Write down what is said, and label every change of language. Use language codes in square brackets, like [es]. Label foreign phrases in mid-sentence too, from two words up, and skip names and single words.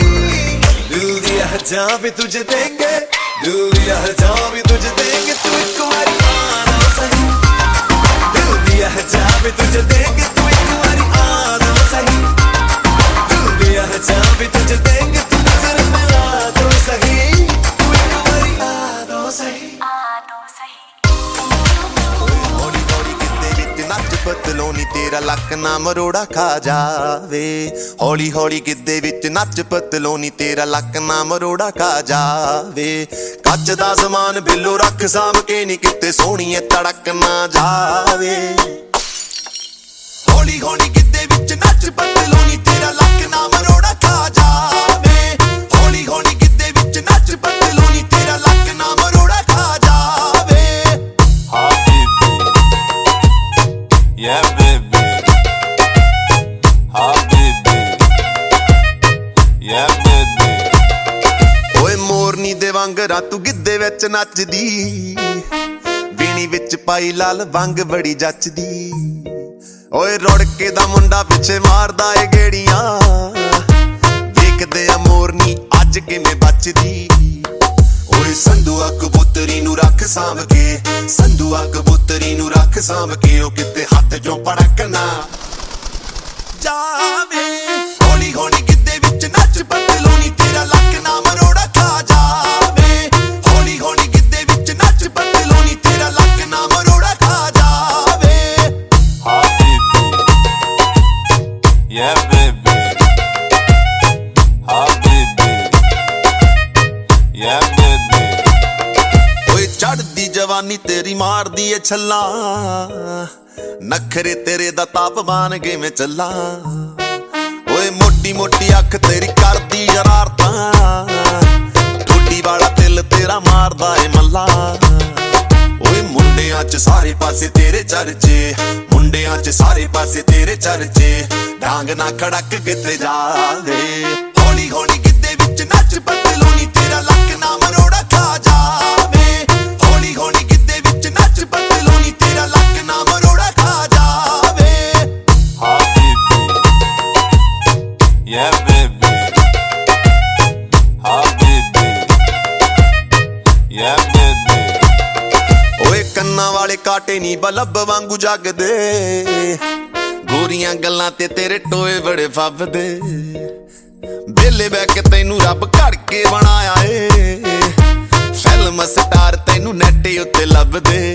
[hi] दिल दिया है जहाँ भी तुझे देंगे, दिल दिया है जहाँ भी तुझे देंगे, तू एक बारी आना सही। दिल दिया है जहाँ भी तुझे देंगे, तू एक बारी आना सही। दिल दिया है जहाँ भी तुझे देंगे, तू नजर मिला दो सही। तू एक बारी आ दो सही। [pa] ਹੌਲੀ ਹੌਲੀ ਕਿਤੇ ਵਿੱਚ ਨੱਚ ਪਤਲੋਨੀ, ਤੇਰਾ ਲੱਕ ਨਾ ਮਰੋੜਾ ਖਾ ਜਾਵੇ। ਹੌਲੀ ਹੌਲੀ ਕਿਤੇ ਵਿੱਚ ਨੱਚ ਪਤਲੋਨੀ, ਤੇਰਾ ਲੱਕ ਨਾ ਮਰੋੜਾ ਖਾ ਜਾਵੇ। ਕੱਚ ਦਾ ਸਮਾਨ ਬਿੱਲੋ ਰੱਖ ਸਾਂਭ ਕੇ ਨੀ, ਕਿਤੇ ਸੋਹਣੀਏ ਤੜਕ ਨਾ ਜਾਵੇ। ਹੌਲੀ ਹੌਲੀ ਕਿਤੇ ਵਿੱਚ ਨੱਚ ਪਤਲੋਨੀ, ਤੇਰਾ ਲੱਕ ਨਾ ਮਰੋੜਾ ਖਾ ਜਾਵੇ। ਹੌਲੀ ਹੌਲੀ ਕਿਤੇ ਵਿੱਚ ਨੱਚ ਪਤਲੋਨੀ, ਤੇਰਾ ਲੱਕ ਨਾ ਮਰੋੜਾ ਖਾ ਜਾਵੇ। [hi] हाँ बेबी, [en] yeah baby, [hi] हाँ बेबी, [en] yeah baby। [pa] ਓਏ ਮੋਰਨੀ ਦੇ ਵਾਂਗਰਾ ਤੂੰ ਗਿੱਧੇ ਵਿੱਚ ਨੱਚਦੀ, ਵੀਣੀ ਵਿੱਚ ਪਾਈ ਲਾਲ ਵੰਗ ਬੜੀ ਜੱਚਦੀ। ਓਏ ਰੁੜਕੇ ਦਾ ਮੁੰਡਾ ਪਿੱਛੇ ਮਾਰਦਾ ਏ ਗੇੜੀਆਂ, ਵੇਖਦੇ ਆ ਮੋਰਨੀ ਅੱਜ ਕਿਵੇਂ ਬਚਦੀ। ਓਏ ਸੰਧੂਆ ਕਬੂਤਰੀ ਨੂੰ ਰੱਖ ਸਾਂਭ ਕੇ, ਸੰਧੂਆ ਕਬੂਤਰੀ ਨੂੰ ਰੱਖ ਸਾਂਭ ਕੇ, ਉਹ ਕਿਤੇ ਹੱਥ ਚੋਂ ਪੜਕ ਨਾ ਜਾਵੇ। ਹੌਲੀ ਹੌਲੀ ਗਿੱਧੇ ਵਿੱਚ ਨੱਚ ਪਤਲੋਨੀ, ਤੇਰਾ ਲੱਕ ਨਾ ਮਰੋੜਾ ਖਾ ਜਾਵੇ। ਹੌਲੀ ਹੌਲੀ ਗਿੱਧੇ ਵਿੱਚ ਨੱਚ ਪਤਲੋਨੀ, ਤੇਰਾ ਲੱਕ ਨਾ ਮਰੋੜਾ ਖਾ ਜਾਵੇ। [hi] हाँ बेबी, [en] yeah baby, [hi] हाँ बेबी, [en] yeah baby। [pa] ਓਏ ਚੜਦੀ ਜਵਾਨੀ ਤੇਰੀ ਮਾਰਦੀ ਏ ਛੱਲਾ, ਨਖਰੇ ਤੇਰੇ ਦਾ ਤਾਪਮਾਨ ਕਿਵੇਂ ਚੱਲਾਂ। ਓਏ ਮੋਟੀ ਮੋਟੀ ਅੱਖ ਤੇਰੀ ਕਰਦੀ ਸ਼ਰਾਰਤਾਂ, ਠੋਡੀ ਵਾਲਾ ਦਿਲ ਤੇਰਾ ਮਾਰਦਾ ਏ ਮੱਲਾ। ਓਏ ਮੁੰਡਿਆਂ 'ਚ ਸਾਰੇ ਪਾਸੇ ਤੇਰੇ ਚਰਚੇ, ਮੁੰਡਿਆਂ 'ਚ ਸਾਰੇ ਪਾਸੇ ਤੇਰੇ ਚਰਚੇ, ਡਾਂਗ ਨਾ ਖੜਕ ਕਿਤੇ ਜਾਵੇ। ਹੌਲੀ ਹੌਲੀ ਗਿੱਧੇ ਵਿੱਚ ਨੱਚ ਪਤਲੋਨੀ, ਤੇਰਾ ਲੱਕ ਨਾ ਮਰੋੜਾ ਖਾ ਜਾਵੇ। ਹੌਲੀ ਹੌਲੀ ਗਿੱਧੇ ਵਿੱਚ ਨੱਚ ਪਤਲੋਨੀ, ਤੇਰਾ ਲੱਕ ਨਾ ਮਰੋੜਾ ਖਾ ਜਾਵੇ। [hi] हाँ बेबी, [en] yeah baby, [hi] हाँ बेबी, [en] yeah baby। [pa] ਓਏ ਕੰਨਾਂ ਵਾਲੇ ਕਾਟੇ ਨੀ ਬਲਬ ਵਾਂਗੂ ਜਗਦੇ, ਗੋਰੀਆਂ ਗੱਲਾਂ ਤੇ ਤੇਰੇ ਟੋਏ ਬੜੇ ਫੱਬਦੇ। ਬੇਲੇ ਬੈ ਕੇ ਤੈਨੂੰ ਰੱਬ ਘੜ ਕੇ ਬਣਾਇਆ ਏ, ਫਿਲਮ ਸਟਾਰ ਤੈਨੂੰ ਨੈਟ ਉੱਤੇ ਲੱਭਦੇ।